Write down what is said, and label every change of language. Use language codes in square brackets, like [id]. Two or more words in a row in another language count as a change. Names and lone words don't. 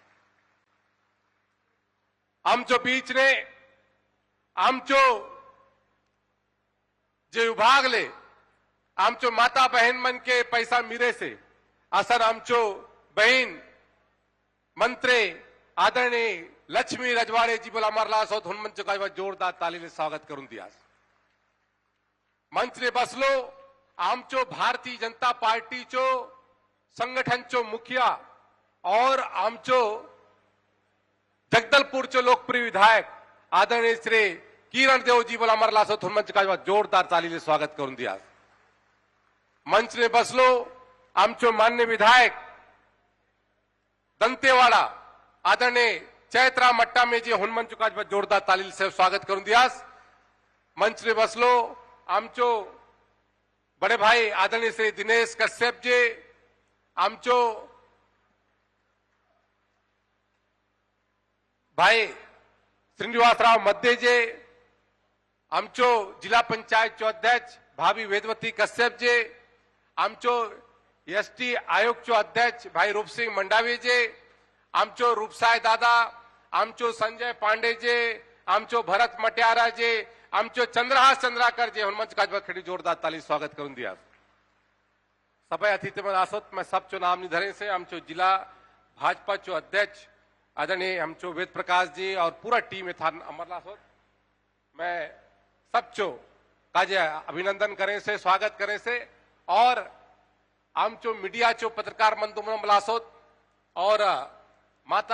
[hlb] आमचो बीच ने आमचो जे विभाग ले आमचो माता बहन मन के पैसा मिरे से असन आमचो बहन मंत्री आदरणीय लक्ष्मी रजवाड़े जी बोला मरला सो धुन मंच का जोरदार ताली ले स्वागत करूं दिया। मंच ने बसलो आमचो भारतीय जनता पार्टी चो संगठन चो मुखिया और आमचो जगदलपुर चो लोकप्रिय विधायक आदरणीय श्री किरण देव जी बोला मरला सो धुन मंच का जोरदार ताली ले स्वागत करूं दिया। मंच ने बसलो आमचो मान्य विधायक दंतेवाड़ा आदरणीय चैत्रा मट्टा में जी हुनमंच का जोरदार ताली से स्वागत करूं दिया। मंच ने बसलो आमचो बड़े भाई आदरणीय श्री दिनेश कश्यप जी आमचो भाई श्रीनिवासराव मध्य जी आमचो जिला पंचायत चो अध्यक्ष भाभी वेदवती कश्यप जी आमचो एसटी आयोग चो अध्यक्ष भाई रूप सिंह मंडावी जी आमचो रूपसाय दादा आमचो संजय पांडे जी आमचो भरत मटियारा जी आमचो चंद्रहास चंद्राकर जी हनुमंच का खड़ी जोरदार ताली स्वागत करून दिया। सभा अतिथि में आसोत मैं सब चो नाम निधरे से आमचो जिला भाजपा चो अध्यक्ष आदरणीय हमचो वेद प्रकाश जी और पूरा टीम में था अमरला सोत मैं सब चो काजे अभिनंदन करें से स्वागत करें से और आमचो मीडिया चो पत्रकार मन तुम मलासोत और माता